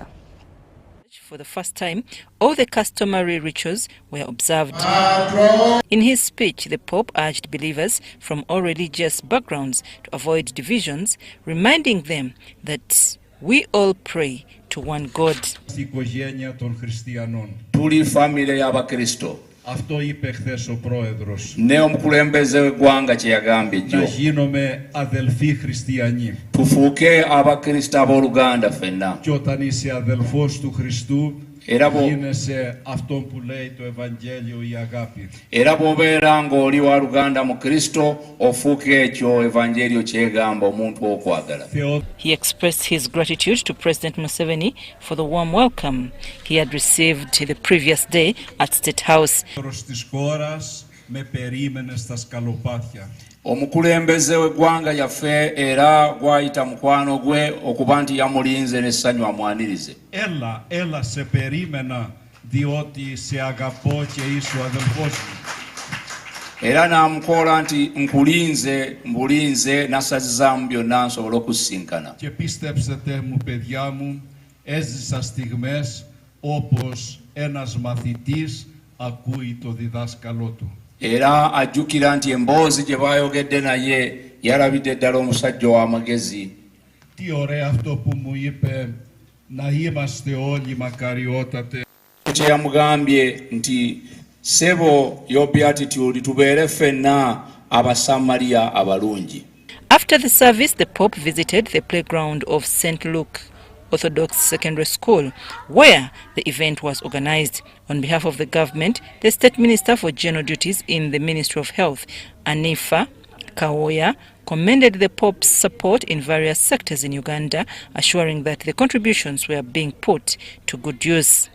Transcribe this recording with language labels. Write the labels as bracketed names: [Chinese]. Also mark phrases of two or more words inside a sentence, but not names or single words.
[English] For the first time, all the customary rituals were observed. In his speech, the Pope urged believers from all religious backgrounds to avoid divisions, reminding them that we all pray to one God. [Ganda] Tuli family y'Abakristo. [Greek] Αυτό είπε χθες ο πρόεδρος. Ναι, [Ganda] omukulembeze w'eggwanga kye yagambye jjo. [Greek] Να γίνομαι αδελφοί χριστιανοί. [Ganda] Tufuuke abakristo abooluganda ffenna. [Greek] Και όταν είσαι αδελφός του Χριστού, γίνεσαι αυτόν που λέει το Ευαγγέλιο η αγάπη. [Ganda] Era bw'obeera ng'oli wa Luganda mu Kristo, ofuuke ekyo Ευαγγέλιο kyegamba omuntu w'okwagala. [English] He expressed his gratitude to President Museveni for the warm welcome he had received the previous day at State House. [Ganda] Omukulembeze w'eggwanga yaffe era gwayita mukwano gwe okuba nti yamulinze n'essanyu amwanirize. [Greek] Έλα σε περίμενα διότι σε αγαπώ και είσαι ο αδελφός μου. [Ganda] Era n'amukoola nti nkulinze, mbulinze, nasazizaamu byonna nsobole okusinkana. [Greek] Και πίστεψετε μου παιδιά μου, έζησα στιγμές όπως ένας μαθητής ακούει το διδάσκαλό του. [Ganda] Era ajjukira nti emboozi gye baayogedde naye yalabidde ddala omusajja w'amagezi. [Greek] Τι ωραία αυτό που μου είπε, να είμαστε όλοι μακαριότατε. [Ganda] Kye yamugambye nti sebo y'obeatitude tubeere ffenna abasamaliya abalungi. [English] After the service, the Pope visited the playground of St. Luke Orthodox Secondary School, where the event was organized. On behalf of the government, the State Minister for General Duties in the Ministry of Health, Anifa Kawoya, commended the Pope's support in various sectors in Uganda, assuring that the contributions were being put to good use.